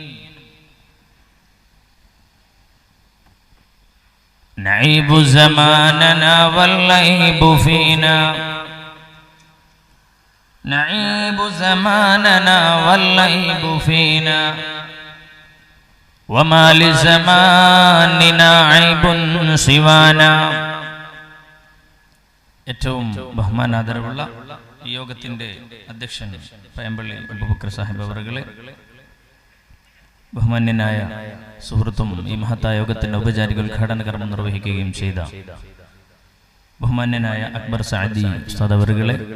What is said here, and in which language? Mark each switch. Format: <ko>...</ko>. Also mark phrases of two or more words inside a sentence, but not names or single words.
<ar>نعيب زماننا والليب فينا نعيب زماننا والليب فينا وما لزماننا عيب سوانا.</ar> <ml>ഏറ്റവും ബഹുമാനാദരവുള്ള ഈ യോഗത്തിന്റെ അധ്യക്ഷൻ പയമ്പള്ളി അബൂബക്കർ സാഹിബ് അവറുകളെ, ബഹുമാന്യനായ സുഹൃത്തും ഈ മഹത്തായ യോഗത്തിന്റെ ഔപചാരിക ഉദ്ഘാടന കർമ്മം നിർവഹിക്കുകയും ചെയ്ത ബഹുമാന്യനായ അക്ബർ സഅദി ഉസ്താദ് അവറുകളെ,</ml>